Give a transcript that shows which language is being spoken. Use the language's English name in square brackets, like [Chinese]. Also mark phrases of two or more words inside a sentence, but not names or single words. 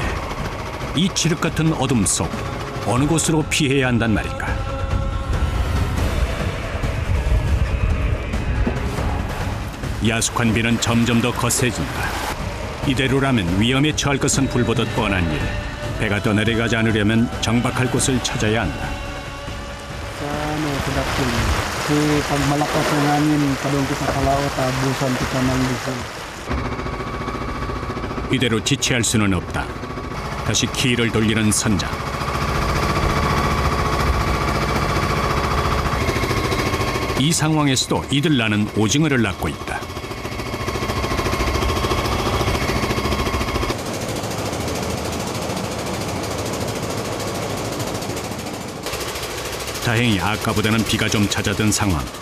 [Korean] 이 칠흑 같은 어둠 속 어느 곳으로 피해야 한단 말인가. 야속한 비는 점점 더 거세진다. 이대로라면 위험에 처할 것은 불보듯 뻔한 일. 배가 떠내려가지 않으려면 정박할 곳을 찾아야 한다. [Filipino] pag malakas ang hangin, padung kita sa laut, abusan kita ng diesel. [Korean] 이대로 지체할 수는 없다. 다시 키를 돌리는 선장. 이 상황에서도 이들 나는 오징어를 낳고 있다. 다행히 아까보다는 비가 좀 잦아든 상황.